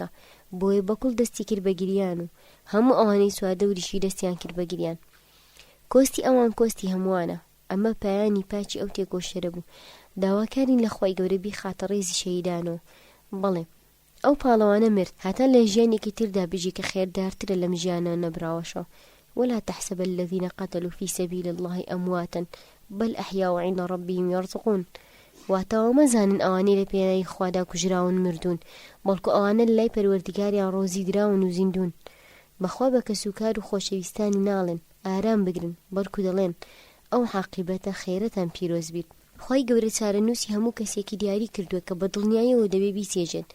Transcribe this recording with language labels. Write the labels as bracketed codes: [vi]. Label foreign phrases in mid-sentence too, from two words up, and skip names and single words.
[ckb] بۆیە بەکوڵ دەستی کرد بە گریان و هەموو ئەوانەی سوادەوریشی دەستیان کرد بە گریان. کۆستی ئەوان کۆستی هەمووانە. ئەمە پایانی پاچی ئەو تێکۆشەرە بوو. داواکارین لە خوای گەورە بیخاتە ڕێزی شەهیدانەوە. بەڵێ ئەو پاڵەوانە مرد هەتا لە ژیانێکی تردا بژی کە خێردارترە لەم ژیانە نەبراوەشەوە. [ar] ولا تحسب الذين قتلوا في سبيل الله أمواتا بل أحياء عند ربهم يرزقون. [ckb] واتەوە مەزانن ئەوانەی لە پێناوی خوادا کوژراون مردوون، بەڵکو ئەوانە لای پەروەردگاریان ڕۆزی دراون و زیندون. بەخوا بە کەسوکار و خۆشەویستانی ناڵێن ئارام بگرن، بەڵکو دەڵێن ئەو عاقیبەتە خێرەتان پیرۆز بیت. خوای گەورە چارەنووسی هەموو کەسێکی دیاری کردووە کە بە دڵنیاییەوە دەبێ بیسێژێت.